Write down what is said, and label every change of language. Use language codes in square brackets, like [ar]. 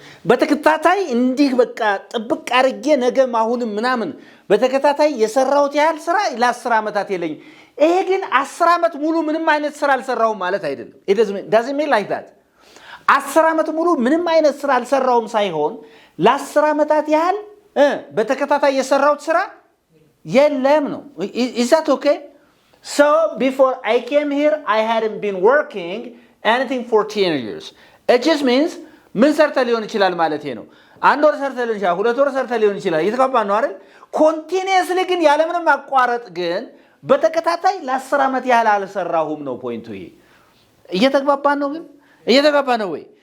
[am] በተከታታይ እንዲህ በቃ ጥብቅ አርጌ ነገም አሁንም ምናምን በተከታታይ የሰራሁት ያህል ስራ ለ10 ዓመታት የለኝም። ይሄ ግን 10 ዓመት ሙሉ ምንም አይነት ስራ አልሰራሁም ማለት አይደለም። [en] it doesn't mean like that [am] 10 ዓመት ሙሉ ምንም አይነት ስራ አልሰራሁም ሳይሆን ለ10 ዓመታት ያህል በተከታታይ የሰራሁት ስራ የለም ነው። [en] is that okay? so before I came here I hadn't been working anything for 10 years. it just means [am] ምን ሰርተ ሊሆን ይችላል ማለት ነው? አንድ ወር ሰርተ ሊሆን ይችላል፣ 2 ወር ሰርተ ሊሆን ይችላል። እየተቀባን ነው አይደል? ኮንቲኒየስሊ ግን ያለምንም ማቋረጥ ግን በተከታታይ ለ10 ዓመት ያህል አልሰራሁም ነው ፖይንቱ። ይሄ እየተቀባን ነው ግን እየተቀባን ነው ወይ?